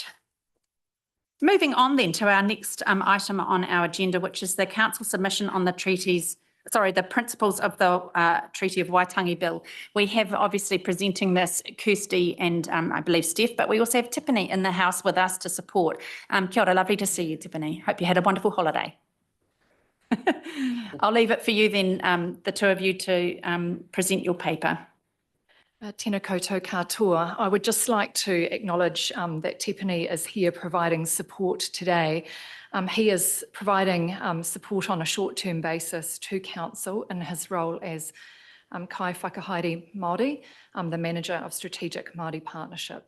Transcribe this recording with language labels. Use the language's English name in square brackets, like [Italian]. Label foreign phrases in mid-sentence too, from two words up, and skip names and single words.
[English] Moving on then to our next item on our agenda, which is the council submission on the the principles of the Treaty of Waitangi Bill. We have obviously presenting this Kirsty and I believe Steph, but we also have Tiffany in the house with us to support. [Māori] Kia ora, [English] lovely to see you, Tiffany. Hope you had a wonderful holiday. I'll leave it for you then, the two of you to present your paper. [Māori] Tēnā koutou katoa. [English] I would just like to acknowledge that Tepani is here providing support today. He is providing support on a short-term basis to council in his role as [Māori] Kai Whakahaere Māori, [English] the Manager of Strategic Māori Partnerships.